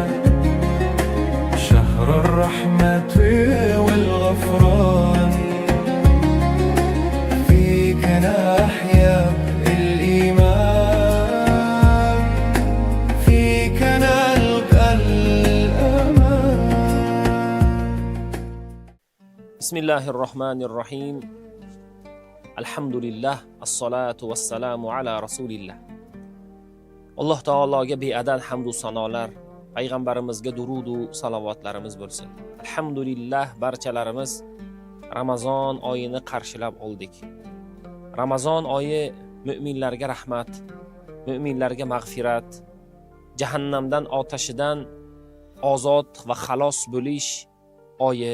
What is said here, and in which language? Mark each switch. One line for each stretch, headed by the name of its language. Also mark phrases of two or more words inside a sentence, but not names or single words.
Arabic: شهر الرحمة والغفران فيك نحيا الإيمان فيك نلقى الأمان. بسم الله الرحمن الرحيم. الحمد لله، الصلاة والسلام على رسول الله.
Uzbek: Alloh taologa beadad hamd va sanolar, payg'ambarimizga durud va salovatlarimiz bo'lsin. Alhamdulillah, barchalarimiz Ramazon oyini qarshilab oldik. Ramazon oyi mu'minlarga rahmat, mu'minlarga mag'firat, jahannamdan otashidan ozod va xalos bo'lish oyi.